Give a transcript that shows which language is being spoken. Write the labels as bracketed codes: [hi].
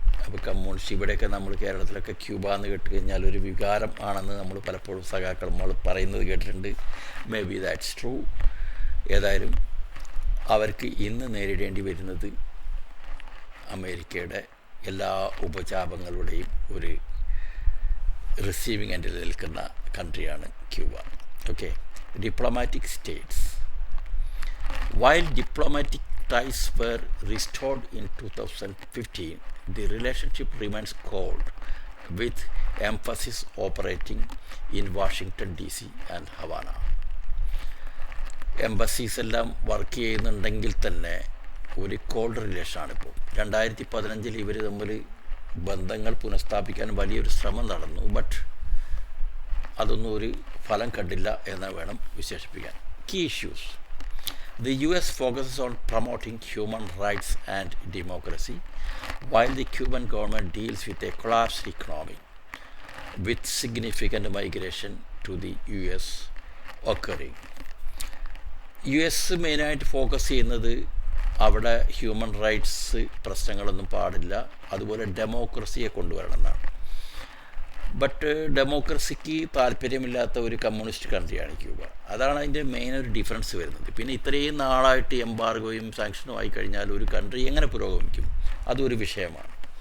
[ml] അപ്പോൾ കമ്മ്യൂണിസ്റ്റ്, ഇവിടെയൊക്കെ നമ്മൾ കേരളത്തിലൊക്കെ ക്യൂബ എന്ന് കേട്ട് കഴിഞ്ഞാൽ ഒരു വികാരം ആണെന്ന് നമ്മൾ പലപ്പോഴും സഖാക്കൾ നമ്മൾ പറയുന്നത് കേട്ടിട്ടുണ്ട്. [en] Maybe that's true. [ml] ഏതായാലും അവർക്ക് ഇന്ന് നേരിടേണ്ടി വരുന്നത് അമേരിക്കയുടെ എല്ലാ ഉപചാപങ്ങളുടെയും ഒരു റിസീവിങ് എൻഡിൽ നിൽക്കുന്ന കൺട്രിയാണ് Cuba. Okay. Diplomatic States. [en] While diplomatic ties were restored in 2015, the relationship remains cold, with emphasis operating in Washington DC and Havana. [ml] Embassies എല്ലാം വർക്ക് ചെയ്യുന്നുണ്ടെങ്കിൽ തന്നെ ഒരു കോൾഡ് റിലേഷനാണിപ്പോൾ. 2015 ഇവർ തമ്മിൽ ബന്ധങ്ങൾ പുനഃസ്ഥാപിക്കാൻ വലിയൊരു ശ്രമം നടന്നു. ബട്ട് അതൊന്നും ഒരു ഫലം കണ്ടില്ല എന്ന് വേണം വിശേഷിപ്പിക്കാൻ. Key issues. [en] The US focuses on promoting human rights and democracy, while the Cuban government deals with a collapsed economy, with significant migration to the US occurring. [ml] US മെയിനായിട്ട് ഫോക്കസ് ചെയ്യുന്നത് അവിടെ ഹ്യൂമൻ റൈറ്റ്സ് പ്രശ്നങ്ങളൊന്നും പാടില്ല, അതുപോലെ ഡെമോക്രസിയെ കൊണ്ടുവരണം എന്നാണ്. But ഡെമോക്രസിക്ക് താല്പര്യമില്ലാത്ത ഒരു കമ്മ്യൂണിസ്റ്റ് കൺട്രിയാണ് ക്യൂബ. അതാണ് അതിൻ്റെ മെയിൻ ഒരു ഡിഫറൻസ് വരുന്നത്. പിന്നെ ഇത്രയും നാളായിട്ട് എംബാർഗോയും സാങ്ഷനും ആയി കഴിഞ്ഞാൽ ഒരു കൺട്രി എങ്ങനെ പുരോഗമിക്കും, അതൊരു വിഷയമാണ്.